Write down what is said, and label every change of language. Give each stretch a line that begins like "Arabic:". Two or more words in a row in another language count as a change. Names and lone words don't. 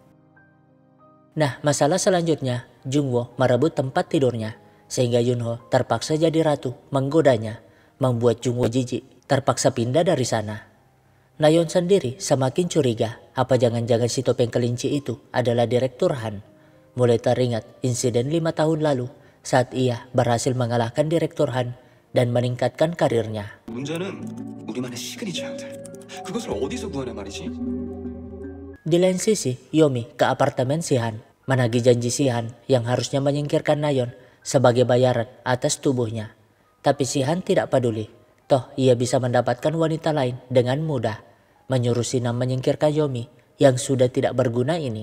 Indonesian: Nah, masalah selanjutnya, Jungwoo merebut tempat tidurnya, sehingga Yunho terpaksa jadi ratu menggodanya, membuat Jungwoo jijik, terpaksa pindah dari sana. Nayeon sendiri semakin curiga, apa jangan-jangan si topeng kelinci itu adalah Direktur Han. Mulai teringat insiden 5 tahun lalu saat ia berhasil mengalahkan Direktur Han dan meningkatkan karirnya.
Korean: 문제는 우리만의 시그니처 형들. 그것을 어디서 구하냐 말이지?
Indonesian: Di lain sisi, Yomi ke apartemen Si Han, menagih janji Si Han yang harusnya menyingkirkan Nayeon sebagai bayaran atas tubuhnya. Tapi Si Han tidak peduli, toh ia bisa mendapatkan wanita lain dengan mudah, menyuruh Sinam menyingkirkan Yomi yang sudah tidak berguna ini.